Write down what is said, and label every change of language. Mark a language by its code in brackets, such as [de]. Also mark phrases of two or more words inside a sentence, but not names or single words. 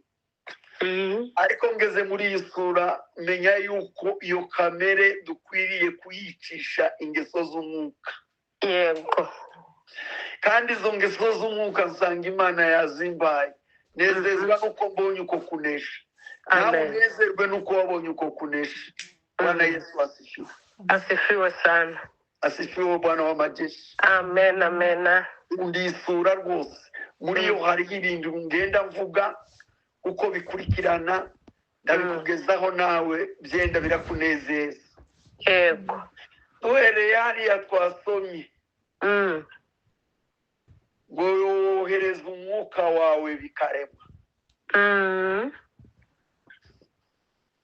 [rw] Ariko ngeze muri iyi sura menya yuko iyo kamere dukwiriye kuyicisha ingeso z'umwuka. Yego. Kandi izo ngeso z'umwuka nsanga Imana yazimbaye. Nezezwa nuko mbonye uko kunesha. Nawe nezerwe nuko wabonye uko kunesha. [sw] Bwana Yesu asifiwe. Asifiwe sana. Asifiwe Bwana wa majeshi. [rw] Amen, amen. Undi isura rwose. Muri yo hari ibintu ngenda mvuga uko bikurikirana, ndabikugezaho nawe byenda birakunezeza. Yego. Duhereye hariya twasomye ngo yohereza umwuka wawe bikarema.